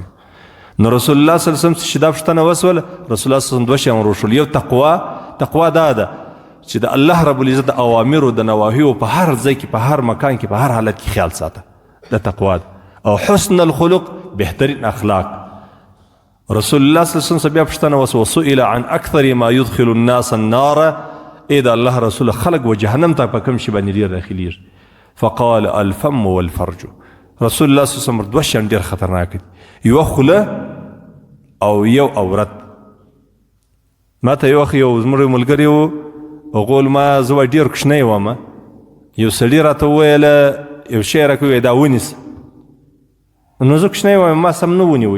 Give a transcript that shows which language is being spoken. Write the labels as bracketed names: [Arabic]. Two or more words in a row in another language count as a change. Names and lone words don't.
[Pashto] نو رسول الله [Arabic] صلی الله علیه وسلم [Pashto] چې دا پوښتنه وسوله، رسول الله [Arabic] صلی الله علیه وسلم [Pashto] دوه شیان وروښول. یو تقوا دا ده چې د الله رب العزت د اوامرو د نواهیو په هر ځای کې، په هر مکان کې، په هر حالت کې خیال ساته، د تقوا ده. او [Arabic] حسن الخلق، [Pashto] بهترین اخلاق. رسول الله [Arabic] صلی الله علیه وسلم [Pashto] بیا پوښتنه [Arabic] وسئل عن اکثر ما يدخل الناس النار، [Pashto] ای د الله رسول خلق و جهنم ته په کوم شي باندې ډېر داخليږي؟ [Arabic] فقال الفم والفرج. [Pashto] رسول الله [Arabic] صلی الله علیه وسلم [Pashto] دوه شیان ډېر خطرناک دي، یو خوله او یو عورت. ما ته یو وخت یو زموږ ملګری و، هغه ما زه ډېر کوچنی وم، یو سړي راته وویله یو شی راکړه، وایي دا ونیسه. نو زه کوچنی وم، ما سم نه ونیوی.